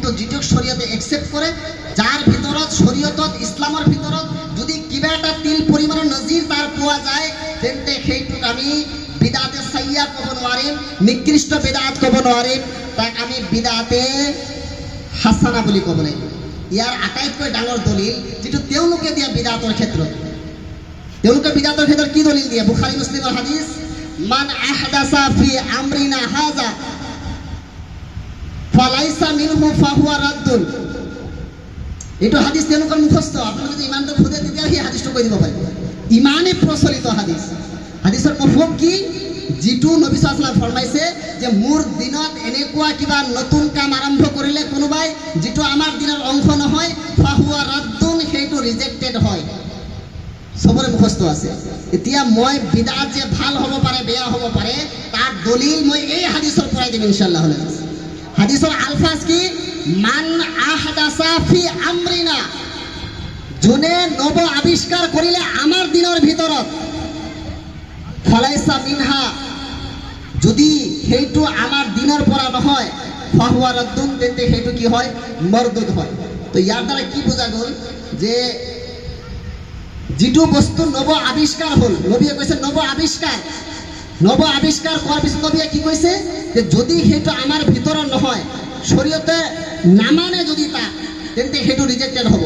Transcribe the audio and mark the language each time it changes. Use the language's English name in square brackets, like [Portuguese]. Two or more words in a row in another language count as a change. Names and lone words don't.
[Assamese] যেটো শরীয়তে একসেপ্ট কৰে যাৰ ভিতৰত শরীয়তত ইসলামৰ ভিতৰত যদি কিবা এটা তিল পৰিমাণৰ নজিৰ তাৰ পোৱা যায় তেন্তে সেইটোক আমি [Urdu] بدعت سیئہ [Assamese] ক'ব নোৱাৰিম নিকৃষ্ট বিদআত ক'ব নোৱাৰিম তাক আমি [Urdu] بدعت حسنہ [Assamese] বুলি ক'ব লাগিব ইয়াৰ আটাইতকৈ ডাঙৰ দলিল যেটো তেওঁলোকে দিয়া বিদআতৰ ক্ষেত্ৰত তেওঁলোকে বিদাতৰ ক্ষেত্ৰত কি দলিল দিয়ে? বুখাৰী মুছলিমৰ হাদিছ, [Arabic] من أحدث في أمرنا هذا فليس منه فهو رد. [Assamese] এইটো হাদিছ তেওঁলোকৰ মুখস্থ। আপোনালোকে যদি ইমানটো খুদে তেতিয়া সেই হাদিছটো কৈ দিব পাৰিব। ইমানেই প্ৰচলিত হাদিছ। হাদিছৰ মফহুম কি? যিটো নবী [Arabic] صلى الله عليه وسلم [Assamese] ফৰমাইছে যে মোৰ দিনত এনেকুৱা কিবা নতুন কাম আৰম্ভ কৰিলে কোনোবাই যিটো আমাৰ দিনৰ অংশ নহয়, [Arabic] فهو رد, [Assamese] সেইটো ৰিজেক্টেড হয়। চবৰে মুখস্থ আছে। এতিয়া মই বিদআত যে ভাল হ'ব পাৰে বেয়া হ'ব পাৰে তাৰ দলিল মই এই হাদিছৰ পৰাই দিম ইনশাআল্লাহ। হাদিছৰ আলফাজ কি? [Arabic] من أحدث في أمرنا, [Assamese] যোনে নব আৱিষ্কাৰ কৰিলে আমাৰ দিনৰ ভিতৰত, [Arabic] فليس منها, [Assamese] যদি সেইটো আমাৰ দিনৰ পৰা নহয়, [Arabic] فهو رد, [Assamese] তেন্তে সেইটো কি হয়? মৰদুদ হয়। তো ইয়াৰ দ্বাৰা কি বুজা গ'ল যে যিটো বস্তু নব আৱিষ্কাৰ হ'ল, নবীয়ে কৈছে নব আৱিষ্কাৰ কৰাৰ পিছত নবীয়ে কি কৈছে যে যদি সেইটো আমাৰ ভিতৰত নহয়, শৰীয়তে নামানে যদি তাক, তেন্তে সেইটো ৰিজেক্টেড হ'ব।